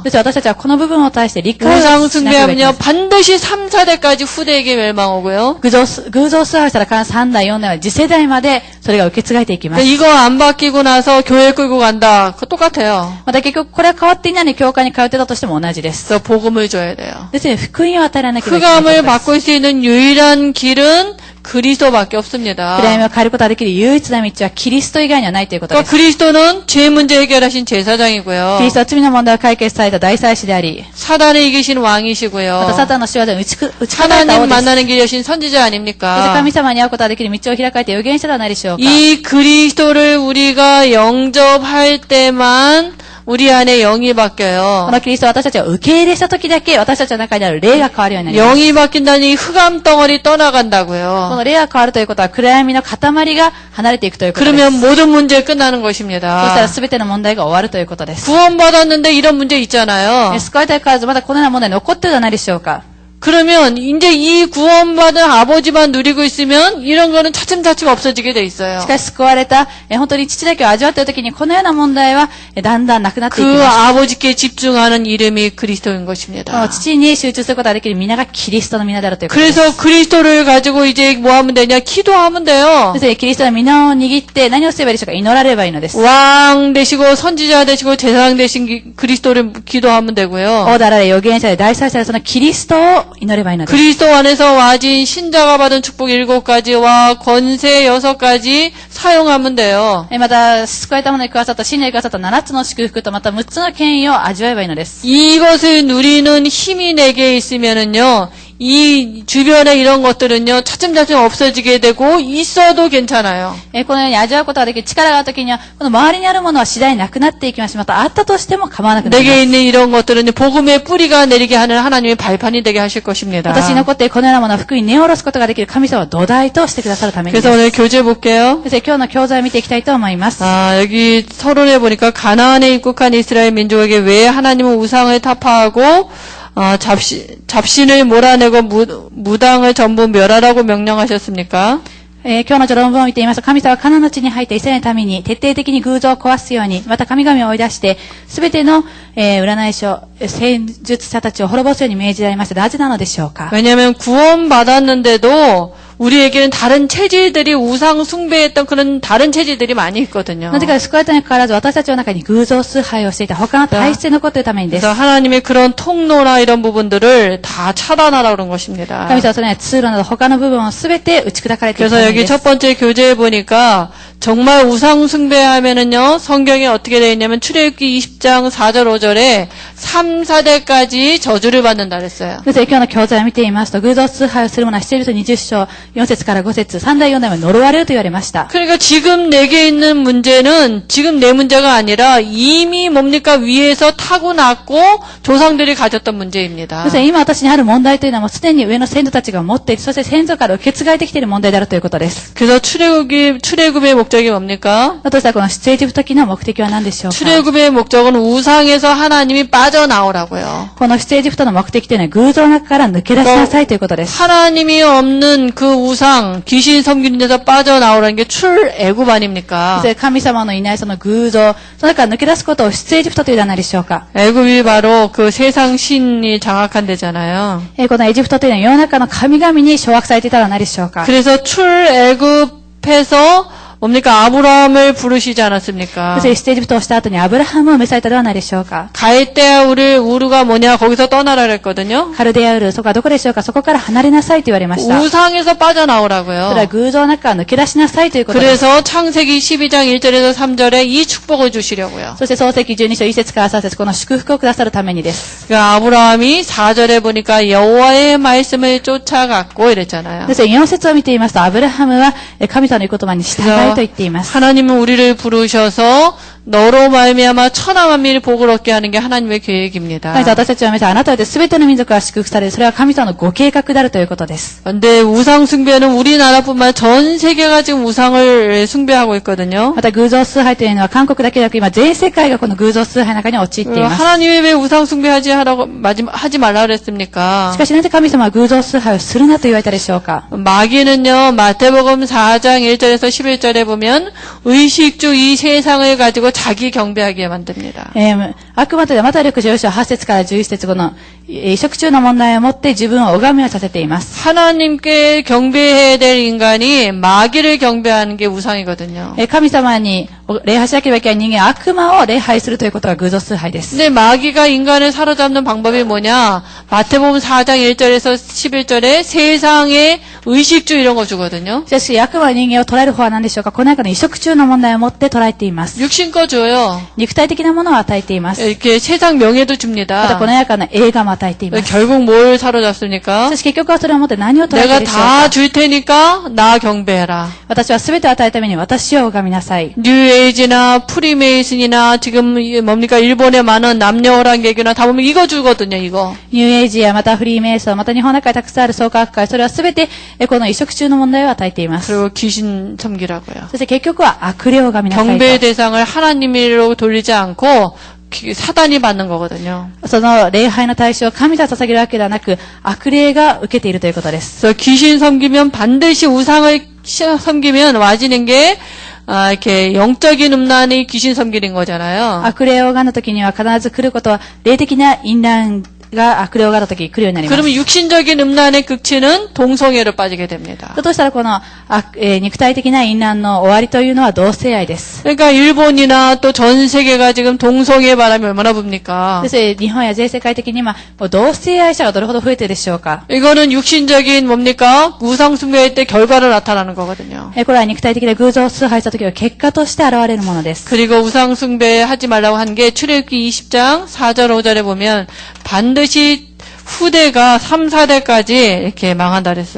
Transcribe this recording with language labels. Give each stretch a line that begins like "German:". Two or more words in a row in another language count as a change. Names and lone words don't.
Japanese: そして私たちはこの部分を対して理解をしなければ
Korean: 우상
Japanese: いけま
Korean: 숭배하면요
Japanese: せん。
Korean: 반드시 3, 4대까지 후대에게 멸망하고요.
Japanese: 偶像崇拝したら必ず3代4代は次世代までそれが受け継がれていきます。
Korean: 이거 안 바뀌고 나서 교회 끌고 간다. 그거 똑같아요.
Japanese: また結局これは変わっていないのに教会に通ってたとしても同じです。
Korean: 그래서 복음을 줘야 돼요.
Japanese: ですので福音を与えられなければいけない
Korean: 흑암을
Japanese: ことです。
Korean: 바꿀 수 있는 유일한 길은 그리스도밖에 없습니다.
Japanese: 暗闇を変えることができる唯一な道はキリスト以外にはないということで
Korean: 그러니까
Japanese: す。
Korean: 그리스도는 죄 문제 해결하신 제사장이고요.
Japanese: キリストは罪の問題を解決された大祭司であり、
Korean: 사단을 이기신
Japanese: また
Korean: 왕이시고요.
Japanese: サタンの仕業を打ち砕かれた
Korean: 하나님
Japanese: 王です。
Korean: 만나는 길이 여신 선지자
Japanese: そして
Korean: 아닙니까?
Japanese: 神様に会うことができる道を開かれて預言者ではないでしょうか。
Korean: 이 그리스도를 우리가 영접할 때만 우리 안에 영이
Japanese: こ
Korean: 바뀌어요.
Japanese: のキリストを私たちを受け入れした時だけ、私たちの中にある霊が変わるようになります。
Korean: 영이 바뀐다니 흑암 덩어리
Japanese: こ
Korean: 떠나간다고요.
Japanese: の霊が変わるということは、暗闇の塊が離れていくということです。
Korean: 그러면 모든 문제 끝나는
Japanese: そしたら
Korean: 것입니다.
Japanese: 全ての問題が終わるということです。
Korean: 구원받았는데 이런 문제 있잖아요.
Japanese: 救われたからずまだこのような問題残ってるではないでしょうか。
Korean: 그러면 이제 이 구원받은 아버지만 누리고 있으면 이런 거는 차츰차츰 없어지게 돼 있어요.
Japanese: しかし救われた、本当に父だけを味わっている時に、このような問題は、だんだんなくなっていき
Korean: 그
Japanese: ます。
Korean: 아버지께 집중하는 이름이 그리스도인
Japanese: この
Korean: 것입니다.
Japanese: 父に集中することができる皆がキリストの皆であるということです。
Korean: 그래서 그리스도를 가지고 이제 뭐 하면 되냐? 기도하면 돼요.
Japanese: 先生、キリストの皆を握って何をすればいいでしょうか。祈られればいいのです。
Korean: 왕 되시고 선지자 되시고 제사장 되신 그리스도를 기도하면
Japanese: 王
Korean: 되고요.
Japanese: であられ、預言者で大祭司であるそのキリストを祈ればいいのです。
Korean: 그리스도 안에서 와진 신자가 받은 축복 7가지와 권세 6가지 사용하면 돼요.
Japanese: また、救われた者にくださった信者にくださった7つの祝福とまた6つの権威を味わえばいいのです。
Korean: 이것을 누리는 힘이 내게 있으면은요, 이 주변에 이런 것들은요, 차츰차츰 없어지게 되고, 있어도 괜찮아요.
Japanese: このように味わうことができる力があるときには、この周りにあるものは次第になくなっていきますし、またあったとしても構わなくなりま
Korean: 내게
Japanese: す。
Korean: 있는 이런 것들은 복음의 뿌리가 내리게 하는 하나님의 발판이 되게 하실 것입니다.
Japanese: 私に残っているこのようなものは福音に根を下ろすことができる神様を土台としてくださるためにです。
Korean: 그래서 오늘 교재 볼게요.
Japanese: 先生、今日の教材を見ていきたいと思います。
Korean: 여기 서론에 보니까 가나안에 입국한 이스라엘 민족에게 왜 하나님은 우상을 타파하고 잡신을 몰아내고 무당을 전부 멸하라고 명령하셨습니까?
Japanese: 今日の序論文を見ていますと、神様はカナンの地に入ったイスラエルのために徹底的に偶像を壊すように、また神々を追い出して、すべての、占い師、戦術者たちを滅ぼすように命じられました。なぜなのでしょうか。
Korean: 왜냐하면 구원받았는데도 우리에게는 다른 체질들이 우상 숭배했던 그런 다른 체질들이 많이 있거든요.
Japanese: なぜか救われたにかかわらず私たちの中に偶像崇拝をしていた他の体質に残っているためにです。
Korean: 그래서 하나님의 그런 통로나 이런 부분들을 다 차단하라 그런 것입니다.
Japanese: 神様はそのような通路など他の部分をすべて打ち砕かれているた
Korean: 그래서
Japanese: めに
Korean: 여기
Japanese: です。
Korean: 첫 번째 교재에 보니까 정말 우상 숭배하면은요, 성경에 어떻게 되어 있냐면 출애굽기 20장 4절 5절에 3, 4대까지 저주를 받는다 그랬어요.
Japanese: 先生、今日の教材を見ていますと、偶像崇拝をする者は7節20章、4節から5節、3代4代は呪われると言われました。
Korean: 그러니까 지금 내게 있는 문제는 지금 내 문제가 아니라 이미 뭡니까 위에서 타고났고 조상들이 가졌던 문제입니다.
Japanese: 先生、今私にある問題というのはもうすでに上の先祖たちが持っていて、そして先祖から受け継がれてきている問題であるということです。
Korean: 그래서 출애굽의 목적이 뭡니까?
Japanese: だとしたらこの出エジプト記の目的は何でしょうか。
Korean: 출애굽의 목적은 우상에서 하나님이 빠져나오라고요.
Japanese: この出エジプトの目的というのは偶像の中から抜け出しなさいということです。
Korean: 하나님이 없는 그 우상, 귀신 섬기는 데서 빠져나오라는 게 출애굽 아닙니까?
Japanese: 先生、神様のいないその偶像、その中から抜け出すことを出エジプトというではないでしょうか。
Korean: 애굽이 바로 그 세상 신이 장악한 데잖아요.
Japanese: このエジプトというのは世の中の神々に掌握されていたではないでしょうか。
Korean: 그래서 출애굽에서 뭡니까? 아브라함을 부르시지 않았습니까?
Japanese: そして出エジプトをした後にアブラハムを召されたではないでしょうか。
Korean: 갈대아 우르가 뭐냐? 거기서 떠나라 그랬거든요.
Japanese: カルデアウル、そこはどこでしょうか。そこから離れなさいと言われました。
Korean: 우상에서
Japanese: それは
Korean: 빠져나오라고요.
Japanese: 偶像の中から抜け出しなさいということです。
Korean: 그래서 창세기 12장 1절에서 3절에 이 축복을 주시려고요.
Japanese: そして創世記12章1節から3節、この祝福をくださるためにです。
Korean: 그러니까 아브라함이 4절에 보니까 여호와의 말씀을 쫓아갔고 이랬잖아요.
Japanese: そして4節を見ていますと、アブラハムは神様の御言葉に従いと言っています。
Korean: 하나님은 우리를 부르셔서 너로 말미암아 천하 만민이 복을 얻게 하는 게 하나님의 계획입니다.
Japanese: 神様、私たちは皆さん、あなたで全ての民族が祝福される。それは神様のご計画であるということです。
Korean: 근데 우상 숭배는 우리나라뿐만 전 세계가 지금 우상을 숭배하고 있거든요.
Japanese: また偶像崇拝というのは韓国だけでなく今全世界がこの偶像崇拝の中に陥っています。
Korean: 하나님이 왜 우상 숭배하지 하지 말라 그랬습니까?
Japanese: しかしなぜ神様は偶像崇拝をするなと言われたでしょうか。
Korean: 마귀는요, 마태복음 4장 1절에서 11절에 보면 의식주 이 세상을 가지고 자기 경배하게 만듭니다.
Japanese: 悪魔というのはまた6章8節から11節後の移植中の問題をもって自分を拝みをさせています。
Korean: 하나님께 경배해야 될 인간이 마귀를 경배하는 게 우상이거든요.
Japanese: 神様に礼拝しなければいけない人間は悪魔を礼拝するということが偶像崇拝です。
Korean: 근데 마귀가 인간을 사로잡는 방법이 뭐냐? 마태복음 4장 1절에서 11절에 세상의 의식주 이런 거 주거든요.
Japanese: しかし悪魔は人間を捉える方は何でしょうか。この中の移植中の問題をもって捉えています。
Korean: 육신 거 줘요.
Japanese: 肉体的なものを与えています。
Korean: 이렇게 세상 명예도
Japanese: また
Korean: 줍니다.
Japanese: この中の映画も与えています。
Korean: 결국 뭘 사로잡습니까?
Japanese: しかし結局はそれをもって何を捉えてい
Korean: 내가
Japanese: るでしょう
Korean: 다
Japanese: か。
Korean: 줄 테니까 나 경배해라.
Japanese: 私は全てを与えるために私を拝みなさい。
Korean: 뉴 뉴에이지나 프리메이슨이나 지금 뭡니까 일본에 많은 남녀호란 개교나 다 보면 이거 주거든요. 이거.
Japanese: ニューエイジやまたフリーメイソン、また日本の中にたくさんある創価学会、それはすべてこの移植中の問題を与えています。
Korean: 그리고 귀신 섬기라고요.
Japanese: そして結局は悪霊を拝みなさい
Korean: 경배의 대상을 하나님으로 돌리지 않고 사단이 받는 거거든요.
Japanese: と。その礼拝の対象を神が捧げるわけではなく、悪霊が受けているということです。
Korean: 그래서 귀신 섬기면 반드시 우상을 섬기면 와지는 게 이렇게 영적인 음란이 귀신 섬기는 거잖아요.
Japanese: 悪霊を拝んだ時には必ず来ることは、霊的な淫乱が悪霊を拝んだ時に来るようになります。
Korean: 그러면 육신적인 음란의 극치는 동성애로 빠지게 됩니다.
Japanese: としたらこの、肉体的な淫乱の終わりというのは同性愛です。
Korean: 그러니까 일본이나 또 전 세계가 지금 동성애 바람이 얼마나 붑니까?
Japanese: そして日本や全世界的に今、同性愛者がどれほど増えているでしょうか。
Korean: 이거는 육신적인 뭡니까? 우상 숭배할 때 결과로 나타나는 거거든요.
Japanese: これは肉体的な偶像を崇拝した時の結果として現れるものです。
Korean: 그리고 우상 숭배하지 말라고 한 게 출애굽기 20장 4절 5절에 보면 반드시 후대가 3, 4대까지 이렇게 망한다 그랬어요.